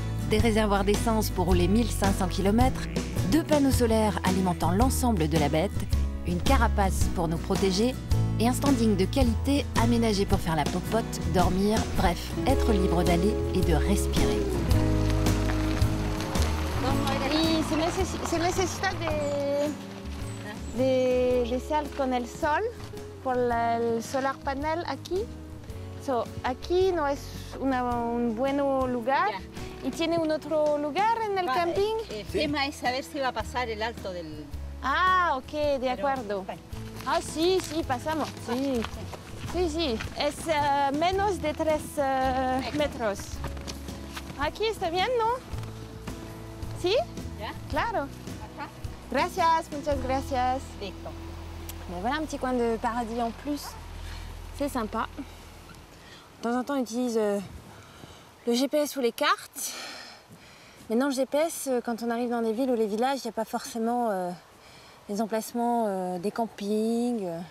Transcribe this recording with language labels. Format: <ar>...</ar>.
<fr>Des réservoirs d'essence pour rouler 1500 km, 2 panneaux solaires alimentant l'ensemble de la bête, une carapace pour nous protéger et un standing de qualité aménagé pour faire la popote, dormir, bref, être libre d'aller et de respirer.</fr> <es>Y se necesita de sal con el sol por el</es> <en>solar panel</en> <es>aquí. So, aquí no es un buen lugar. ¿Y tiene un otro lugar en el camping? El tema es saber si va a pasar el alto del... Ah, ok, de acuerdo. Ah, sí, sí, pasamos. Sí. Sí, sí, es menos de 3 metros. Aquí está bien, ¿no? ¿Sí? ¿Ya? Claro. Acá. Gracias, muchas gracias. Listo.</es> <fr>Mais voilà un petit coin de paradis en plus. C'est sympa. De temps en temps, on utilise le GPS ou les cartes. Mais non, le GPS, quand on arrive dans des villes ou les villages, il n'y a pas forcément les emplacements des campings.</fr>